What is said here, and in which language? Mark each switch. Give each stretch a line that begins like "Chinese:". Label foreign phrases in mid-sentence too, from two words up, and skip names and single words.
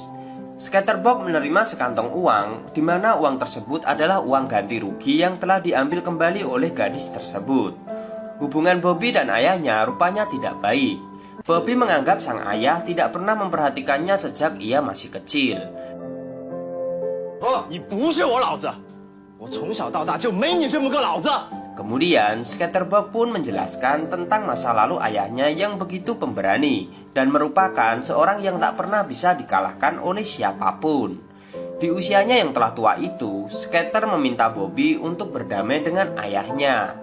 Indonesian: Skater Bob menerima sekantong uang, di mana uang tersebut adalah uang ganti rugi yang telah diambil kembali oleh gadis tersebut. Hubungan Bobby dan ayahnya rupanya tidak baik. Bobby menganggap sang ayah tidak pernah memperhatikannya sejak ia masih kecil.
Chinese: 你不是我老子，我从小到大就没你这么个老子。
Indonesian: Kemudian Skater Bob pun menjelaskan tentang masa lalu ayahnya yang begitu pemberani dan merupakan seorang yang tak pernah bisa dikalahkan oleh siapapun. Di usianya yang telah tua itu, Skater meminta Bobby untuk berdamai dengan ayahnya.